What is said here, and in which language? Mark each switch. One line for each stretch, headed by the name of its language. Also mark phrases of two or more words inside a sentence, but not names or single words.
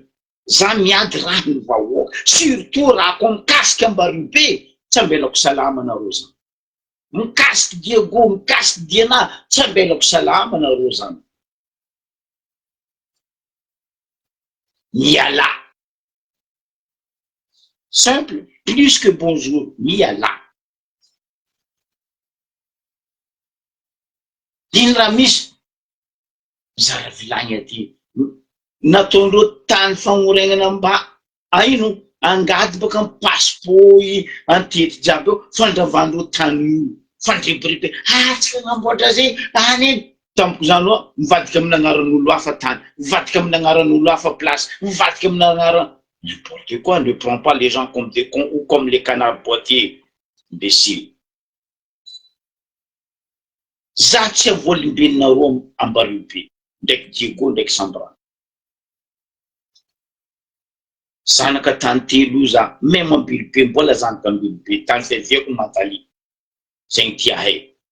Malagasy: Za miady raha ny vahoaka. Surtout raha ko mikasika Ambarobe, tsy ambelako salama nareo zany. Mikasika Diego, mikasika Diana, tsy ambelako salama nareo zany. Miala.
French: Simple, plus que bonjour,
Malagasy: miala. Dino raha misy, mizara vilainy aty. Nataondreo tany fagnorenana mba, aino, angady baka amin'ny passeport antety jiaby eo, fandravandreo tany io. fandribiribe tsy namboatra zay any tamiko zany loha mivadika amin'ny agnaran'olo hafa tany, mivadika amin'ny agnaran'olo hafa place, mivadika amin'ny agnaran
French: n'importe quoi. Ne prend pas les gens comme des cons ou comme les canards boitiers, imbécile.
Malagasy: Za tsy avolim-beninareo Ambaribe ndraiky Diego ndraiky Sandra. Zanaka tany telo za même Ambiribe mbola zanaka Ambiribe tany fiaviako Mataly zay tia hay.